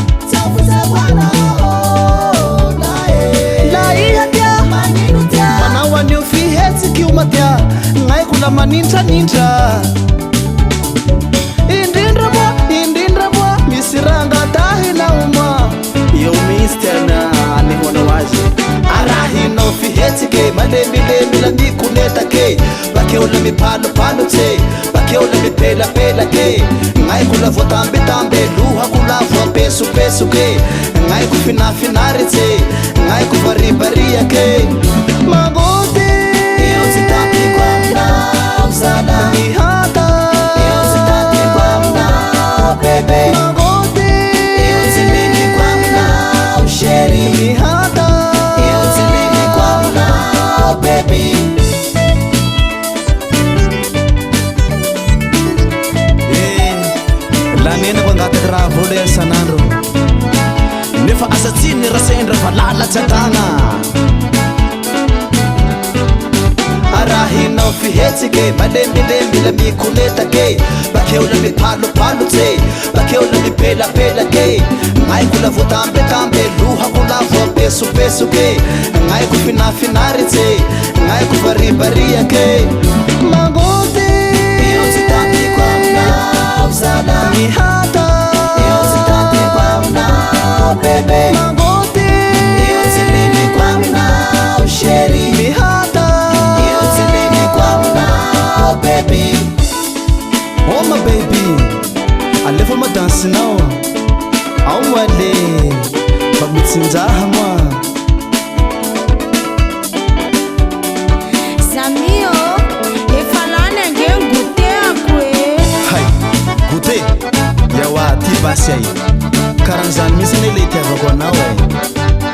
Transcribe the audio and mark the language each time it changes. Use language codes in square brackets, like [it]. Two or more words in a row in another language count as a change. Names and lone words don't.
[mg] la iha tia manao anio fihetsiky io matia ngaiko la manindranindra indrindra moa misy raha ngatahinao moa eo misy tiana anehoanao azy arahinao fihetsiky malemilemy la mikonetake bakeo la mipalopalotsy bakeo la mipelapelake ngaiko la voatambetambe lohako la voapesopesoke ngaiko finafinaritsy ngaiko varibariake magoty eo tsy tapiko aminao zala mihata eo tsy tapiko aminao bebe magoty eo tsy liliko aminao sheri mihata eo tsy liliko aminao bebe lanenako angataky raha vola isanandro nefa asatsiny rasendra fa lalatsy atagna arahinao fihetsiky malemilemy la mikonetake bakeo la mipalopalotsy bakeo la mipelapelake ngaiko la voatambetambe lohako la voapesopesoke ngaiko finafinaritsy ngaiko varibariake magoty eo tsy tapiko aminao zala mihata eo tsy tapiko aminao bebe magoty eo tsy liliko aminao sheri mihata eo tsy liliko aminao bebe [en] oh my baby [mg] alefa madansinao ao moale mba mitsinjaha moa Samio efa lany ange goûté ako e hay goûté yawa ty basy ay karan'izany mihitsy ne le itiavako anao e